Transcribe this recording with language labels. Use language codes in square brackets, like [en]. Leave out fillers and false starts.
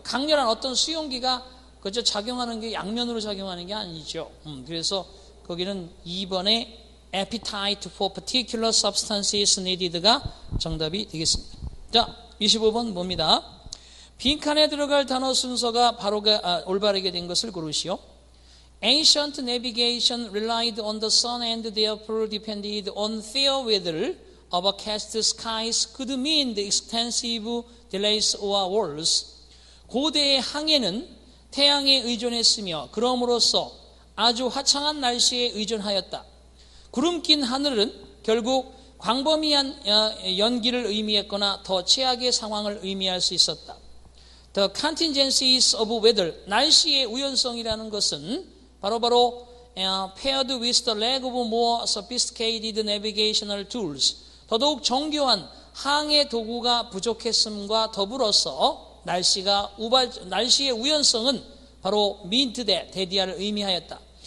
[ko] 강렬한 어떤 수용기가 그저 작용하는 게 양면으로 작용하는 게 아니죠. 그래서 거기는 2번에 [en] appetite for particular substances needed [ko] 가 정답이 되겠습니다. 자, 25번 봅니다. 빈칸에 들어갈 단어 순서가 올바르게 된 것을 고르시오. [en] Ancient navigation relied on the sun and therefore depended on fair weather. Overcast skies could mean the extensive delays or wars. [ko] 고대의 항해는 태양에 의존했으며 그럼으로써 아주 화창한 날씨에 의존하였다. 구름 낀 하늘은 결국 광범위한 연기를 의미했거나 더 최악의 상황을 의미할 수 있었다. [en] The contingencies of weather, [ko] 날씨의 우연성이라는 것은 바로 [en] paired with the lack of more sophisticated navigational tools, [ko] 더더욱 정교한 항해 도구가 부족했음과 더불어서 날씨의 우연성은 바로 [en] meant that, [ko] 대디아를 의미하였다.